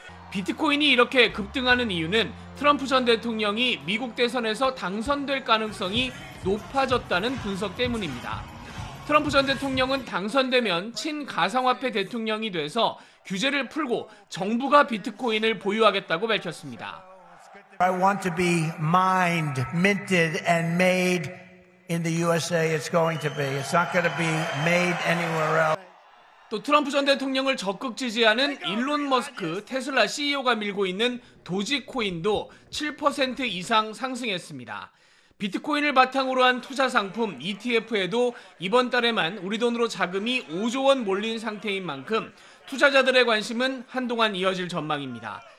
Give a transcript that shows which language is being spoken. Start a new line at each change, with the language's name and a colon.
Korean: 비트코인이 이렇게 급등하는 이유는 트럼프 전 대통령이 미국 대선에서 당선될 가능성이 높아졌다는 분석 때문입니다. 트럼프 전 대통령은 당선되면 친가상화폐 대통령이 돼서 규제를 풀고 정부가 비트코인을 보유하겠다고 밝혔습니다.
English: I want to be mined, minted, and made in the USA. It's going to be. It's not going to be made anywhere else.
Korean: 또 트럼프 전 대통령을 적극 지지하는 일론 머스크 테슬라 CEO가 밀고 있는 도지코인도 7% 이상 상승했습니다. 비트코인을 바탕으로 한 투자 상품 ETF에도 이번 달에만 우리 돈으로 자금이 5조 원 몰린 상태인 만큼 투자자들의 관심은 한동안 이어질 전망입니다.